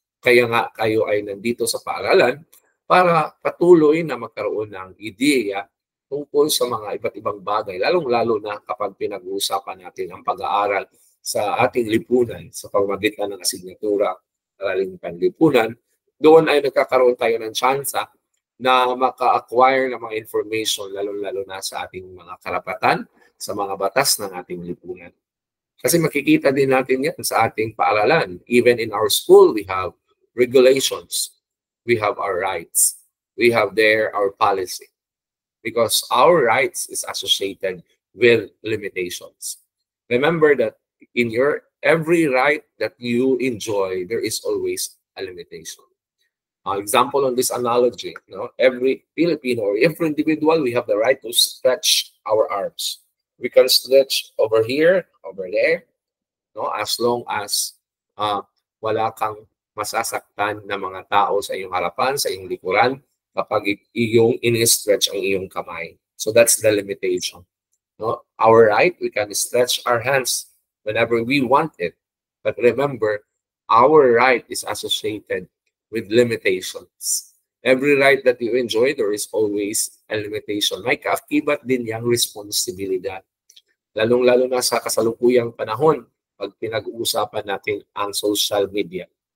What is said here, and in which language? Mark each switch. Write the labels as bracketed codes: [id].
[tl] Kaya nga kayo ay nandito sa paaralan para patuloy na magkaroon ng ideya tungkol sa mga iba't ibang bagay, lalong-lalo na kapag pinag-uusapan natin ang pag-aaral sa ating lipunan sa pamamagitan ng asignatura Araling Panlipunan. Doon ay nagkakaroon tayo ng tsansa na maka-acquire ng mga information, lalong-lalo na sa ating mga karapatan, sa mga batas ng ating lipunan. Kasi makikita din natin yan sa ating paaralan. [en] Even in our school, we have regulations. We have our rights. We have there our policy. Because our rights is associated with limitations. Remember that in your every right that you enjoy, there is always a limitation. Example on this analogy, every Filipino or every individual, we have the right to stretch our arms. We can stretch over here, over there, as long as [tl] wala kang masasaktan na mga tao sa iyong harapan, sa iyong likuran, kapag iyong in-stretch ang iyong kamay. [en] So that's the limitation. Our right, we can stretch our hands whenever we want it. But remember, our right is associated with limitations. Every right that you enjoy, there is always a limitation. [tl] May kaakibat din yung responsibilidad. Lalong-lalo na sa kasalukuyang panahon, pag pinag-uusapan natin ang social media.